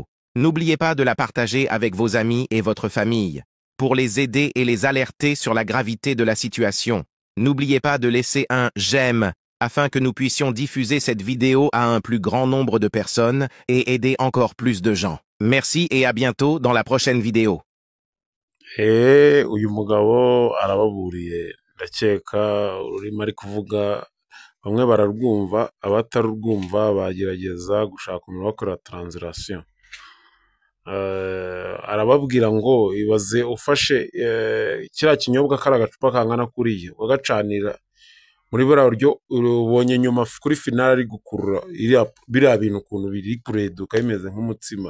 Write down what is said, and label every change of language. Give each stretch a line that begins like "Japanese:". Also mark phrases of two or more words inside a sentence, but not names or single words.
French: N'oubliez pas de la partager avec vos amis et votre famille, pour les aider et les alerter sur la gravité de la situation. N'oubliez pas de laisser un « j'aime » afin que nous puissions diffuser cette vidéo à un plus grand nombre de personnes et aider encore plus de gens. Merci et à bientôt dans la prochaine vidéo.
Kinyarwanda: Uyu mugabo arababuriye ndakeka ururimi ari kuvuga bamwe bararwumva abatarurwumva bagerageza gushaka umuntu bakora translation. Arababwira ngo ibaze ufashe kiriya kinyobwa kari agacupa kangana kuriya wagacanira muri buriya buryo ubonye nyuma kuri finale ari gukurura biriya bintu ukuntu biri kureduka bimeze nk'umutsima.